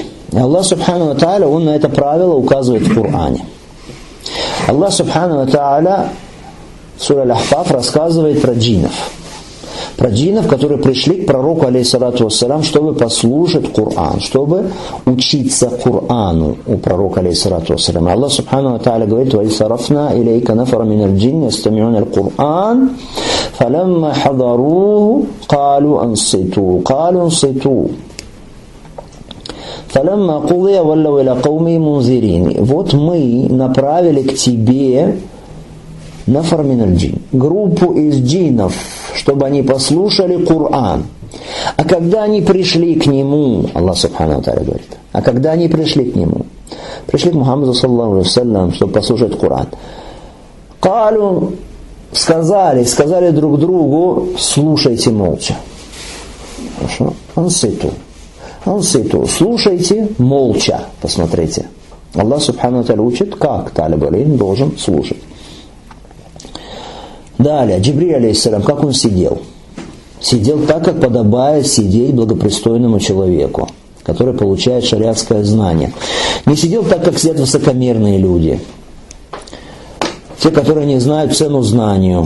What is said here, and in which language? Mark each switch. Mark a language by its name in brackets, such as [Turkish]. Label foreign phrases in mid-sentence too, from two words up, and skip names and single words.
[Russian] И [Arabic] الله سبحانه وتعالى, [Russian] он на это правило указывает в Коране. [Arabic] الله سبحانه وتعالى [Russian] в суре Аль-Ахкаф рассказывает про джиннов. Про джиннов, которые пришли к пророку, [Arabic] عليه الصلاة والسلام, [Russian] чтобы послушать Коран, чтобы учиться Корану у пророка, [Arabic] عليه الصلاة والسلام. الله سبحانه وتعالى говорит: «وإذ صرفنا إليك نفرا من الجن يستمعون القرآن فلما حضروه قالوا أنصتوا. فلما قضي ولوا إلى قومهم منذرين». [Russian] Вот мы направили к тебе [Arabic] نفر من الجن, [Russian] группу из джиннов, чтобы они послушали Коран. А когда они пришли к нему, [Arabic] الله سبحانه وتعالى [Russian] говорит, а когда они пришли к нему, пришли к Мухаммаду [Arabic] صلى الله عليه وسلم, [Russian] чтобы послушать Коран, калу сказали друг другу, слушайте молча. Хорошо? Анситу. Слушайте молча. Посмотрите. [Arabic] الله سبحانه تعالى [Russian] учит, как [Arabic] طالب العلم [Russian] должен слушать. Далее, Джибриль алейхиссалям, как он сидел? Сидел так, как подобает сидеть благопристойному человеку, который получает шариатское знание. Не сидел так, как сидят высокомерные люди. Те, которые не знают цену знанию.